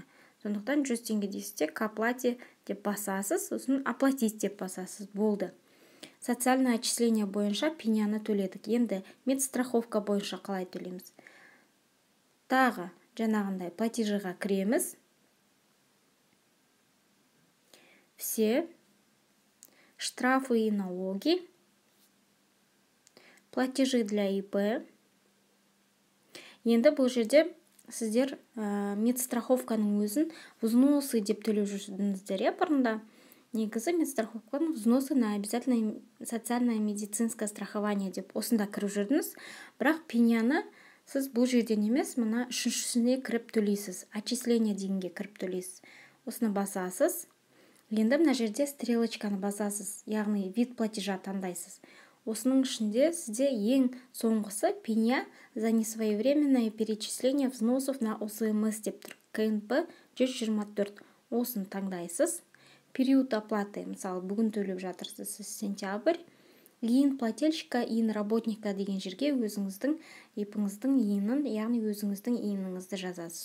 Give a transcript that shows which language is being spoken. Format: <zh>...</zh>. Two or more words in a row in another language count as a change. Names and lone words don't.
<kk>Сондықтан 100 теңге дейсізде</kk> <ru>к оплате</ru> <kk>деп басасыз, сосын оплатить деп басасыз, болды.</kk> <ru>Социальное отчисление</ru> <kk>бойынша пеняны төледік. Енді медстраховка бойынша қалай төлейміз? Тағы жаңағындай платежыға кіреміз.</kk> <ru>Все, штрафы и налоги, платежи для ИП.</ru> <kk>Енді бұл жерде сіздер медстраховканың өзін взносы деп төлеп жүрдіңіздер, бұрында. Негізі медстраховканың</kk> <ru>взносы на обязательное социальное медицинское страхование</ru> <kk>деп осында кіріп жүрдіңіз. Бірақ пеняны сіз бұл жерден емес, мына үшіншісіне кіріп төлейсіз. Отчисление дегенге кіріп төлейсіз. Осыны басасыз. Енді мына жерде стрелочканы басасыз, яғни</kk> <ru>вид платежа</ru> <kk>таңдайсыз. Осының ішінде сізде ең соңғысы</kk> <ru>пеня за несвоевременное перечисление взносов на ОСМС</ru> <kk>деп тұр. КНП 124. Осын таңдайсыз.</kk> <ru>Период оплаты,</ru> <kk>мысалы, бүгін төлеп жатырсыз, сіз сентябрь.</kk> <ru>Иін плательщика, иін работника</ru> <kk>деген жерге өзіңіздің ипіңіздің иінін, яғни өзіңіздің иініңізді жазасыз.</kk>